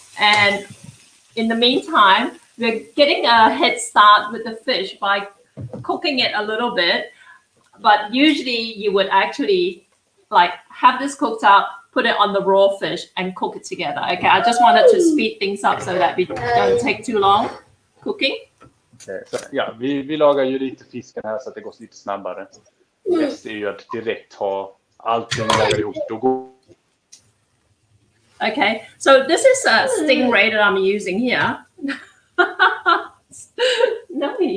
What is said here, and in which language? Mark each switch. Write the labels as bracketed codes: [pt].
[en] And in the meantime, we're getting a head start with the fish by cooking it a little bit. But usually you would actually have this cooked up, put it on the raw fish and cook it together. Okay, I just wanted to speed things up so that we don't take too long cooking. [sv] Okay, så, ja, vi lagar ju lite fisken här så att det går lite snabbare. Bäst är ju att direkt ha allting där ihop. [en] Okay, so this is a stingray that I'm using here. No.